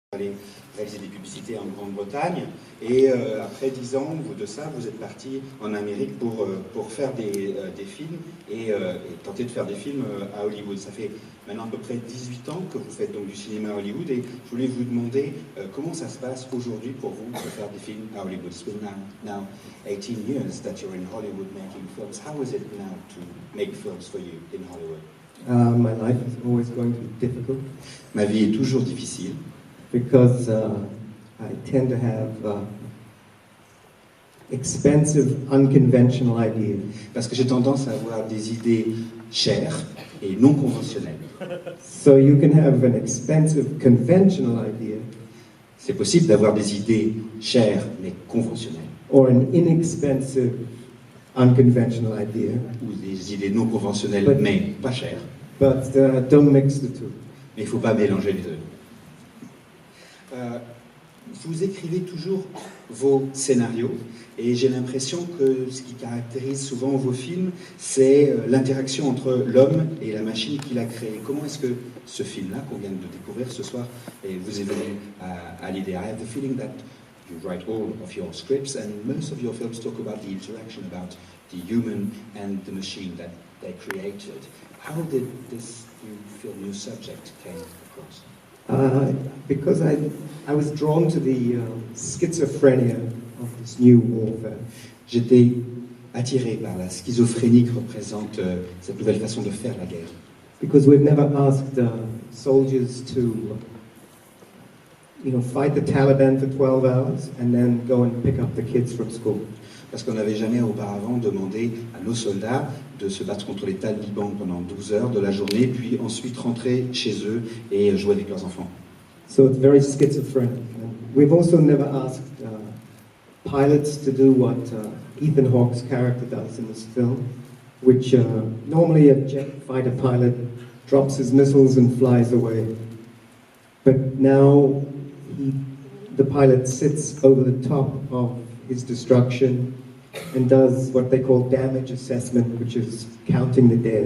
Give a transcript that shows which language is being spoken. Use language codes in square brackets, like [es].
[fr] aller réaliser des publicités en Grande-Bretagne. Et après 10 ans de ça, vous êtes parti en Amérique pour faire des films et tenter de faire des films à Hollywood. Ça fait maintenant à peu près 18 ans que vous faites donc du cinéma à Hollywood et je voulais vous demander comment ça se passe aujourd'hui pour vous de faire des films à Hollywood. [en] It's been now 18 years that you're in Hollywood making films. How is it now to make films for you in Hollywood? My life is always going to be difficult [fr] Ma vie est toujours difficile [en] because I tend to have expensive, unconventional ideas. [fr] parce que j'ai tendance à avoir des idées chères et non conventionnelles. [en] So you can have an expensive, conventional idea [fr] C'est possible d'avoir des idées chères mais conventionnelles [en] or an inexpensive, unconventional idea, [fr] ou des idées non conventionnelles [en] But- [fr] mais pas chères. [en] but don't mix the two. [fr] Mais il ne faut pas mélanger les deux. Vous écrivez toujours vos scénarios et j'ai l'impression que ce qui caractérise souvent vos films, c'est l'interaction entre l'homme et la machine qu'il a créée. Comment est-ce que ce film-là, qu'on vient de découvrir ce soir, et vous est venu à l'idée? [en] I have the feeling that you write all of your scripts and most of your films talk about the interaction, about the human and the machine that they created. How did this new film, new subject came across? Because I was drawn to the schizophrenia of this new warfare. [fr] J'étais attiré par la schizophrénie que représente cette nouvelle façon de faire la guerre. [en] Because we've never asked soldiers to, fight the Taliban for 12 hours and then go and pick up the kids from school. [fr] Parce qu'on n'avait jamais auparavant demandé à nos soldats de se battre contre les talibans pendant 12 heures de la journée, puis ensuite rentrer chez eux et jouer avec leurs enfants. [en] So it's very schizophrenic. And we've also never asked pilots to do what Ethan Hawke's character does in this film, which normally a jet fighter pilot drops his missiles and flies away. But now the pilot sits over the top of his destruction and does what they call damage assessment, which is counting the dead.